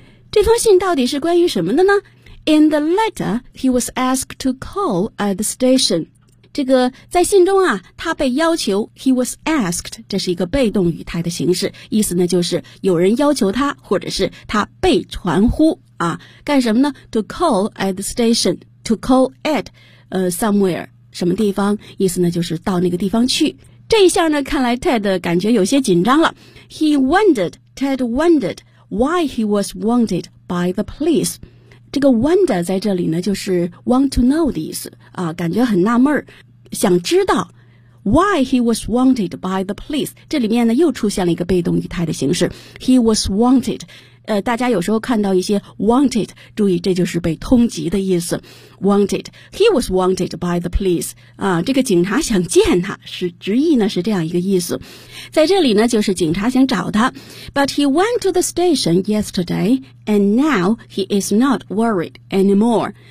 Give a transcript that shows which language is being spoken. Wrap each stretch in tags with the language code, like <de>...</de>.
<zh>这封信到底是关于什么的呢？</zh> <en>In the letter, he was asked to call at the station.</en> <zh>这个在信中啊，他被要求，</zh> <en>he was asked,</en> <zh>这是一个被动语态的形式，意思呢就是有人要求他，或者是他被传呼啊，干什么呢？</zh> <en>To call at the station, to call at somewhere.</en> <zh>什么地方，意思呢就是到那个地方去。这一下呢看来 Ted 感觉有些紧张了。</zh> <en>He wondered, Ted wondered why he was wanted by the police.</en> <zh>这个 wonder 在这里呢就是</zh> <en>want to know</en> <zh>的意思啊，感觉很纳闷，想知道</zh> <en>why he was wanted by the police.</en> <zh>这里面呢又出现了一个被动语态的形式。</zh> <en>He was wanted,</en> <zh>大家有时候看到一些 wanted， 注意这就是被通缉的意思。</zh> <en>Wanted， he was wanted by the police，</en> <zh>啊，这个警察想见他，是直译呢是这样一个意思。在这里呢，就是警察想找他。</zh> <en>But he went to the station yesterday， and now he is not worried anymore。</en>